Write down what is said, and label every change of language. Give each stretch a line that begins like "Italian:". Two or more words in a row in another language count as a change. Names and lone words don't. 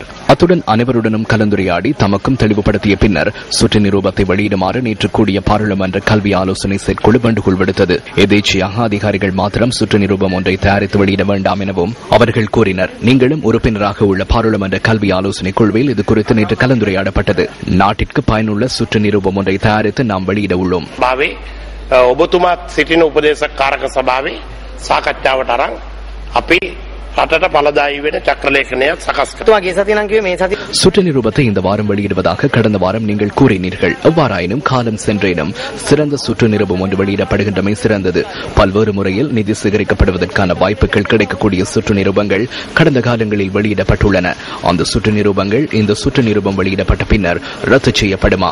Tamil: அத்துடன் அனைவருடனும் கலந்துரையாடி தமக்கும் தெளிவுபடுத்திய பின்னர் சுற்று நிரூபத்தை வெளியிடுமாறு நேற்று கூடிய பாராளுமன்ற கல்வி ஆலோசனை செயற்குழு வேண்டுகோள் விடுத்தது. எதேச்சியாக அதிகாரிகள் மாத்திரம் சுற்று நிரூபம் ஒன்றை தயாரித்து வெளியிட வேண்டாம் எனவும் அவர்கள் கூறினர். நீங்களும் உறுப்பினராக உள்ள பாராளுமன்ற கல்வி ஆலோசனை குழுவில் இது குறித்து நேற்று கலந்துரையாடப்பட்டது. நாட்டிற்கு பயனுள்ள சுற்று நிரூபம் ஒன்றை தயாரித்து நாம் வெளியிட உள்ளோம்.
Sinhala: ඔබතුමාත් සිටින උපදේශක කාරක සභාවේ සාකච්ඡාවට අරන් අපි රටට පළදායී වෙන චක්‍රලේඛනයක් සකස් කරනවා.
Tamil: சுற்று நிரூபத்தை இந்த வாரம் வெளியிடுவதாக கடந்த வாரம் நீங்கள் கூறினீர்கள். எவ்வாறாயினும் காலம் சென்றேனும் சிறந்த சுற்று நிரூபம் ஒன்று வெளியிடப்படுகின்றமை சிறந்தது. பல்வேறு முறையில் நிதி சேகரிக்கப்படுவதற்கான வாய்ப்புகள் கிடைக்கக்கூடிய சுற்று நிரூபங்கள் கடந்த காலங்களில் வெளியிடப்பட்டுள்ளன. அந்த சுற்று நிரூபங்கள் இந்த சுற்று நிரூபம் வெளியிடப்பட்ட பின்னர் ரத்து செய்யப்படுமா?